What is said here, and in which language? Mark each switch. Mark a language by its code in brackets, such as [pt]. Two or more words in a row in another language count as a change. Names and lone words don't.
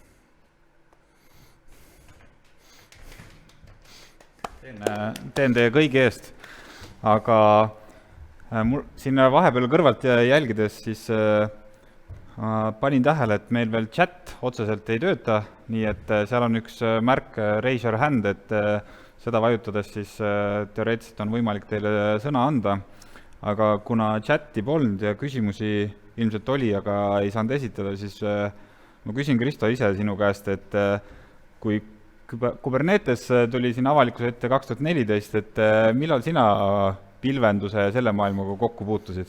[et] Teen teie kõigi eest. Aga mul siin vahepeal kõrvalt jälgides siis panin tähele, et meil veel chat otseselt ei tööta, nii et seal on üks märk [en] raise your hand, [et] et seda vajutades siis teoreetiliselt on võimalik teile sõna anda. Aga kuna chati polnud ja küsimusi ilmselt oli, aga ei saanud esitada, siis ma küsin Kristo ise sinu käest, et kui Kubernetes tuli siin avalikkuse ette 2014, et millal sina pilvenduse ja selle maailmaga kokku puutusid?